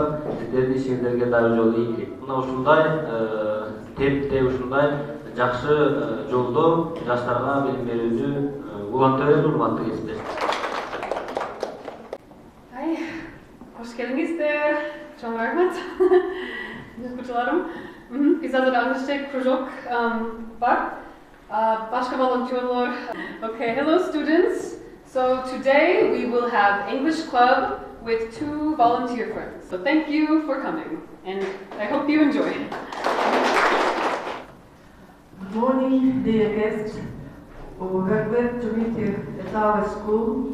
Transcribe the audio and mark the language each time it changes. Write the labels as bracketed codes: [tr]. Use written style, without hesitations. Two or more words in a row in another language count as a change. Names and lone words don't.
[ky] Сиздердин ишиңиздерге дагы жолу ийгилик. Мына ушундай темпте, ушундай жакшы жолдо жаштарга билим берүүнү уланта берүү урматтуу кесиптеш. [tr] Hoş geldinizler. [ky] Чоң рахмат. Окуучуларым. Биз азыр аңгычтык кружок бар. Башка волонтерлор. [en] Okay, hello students. So today we will have English club with 2 volunteer friends. So thank you for coming and I hope you enjoy. Good morning, dear guests. We are glad to meet you at our school.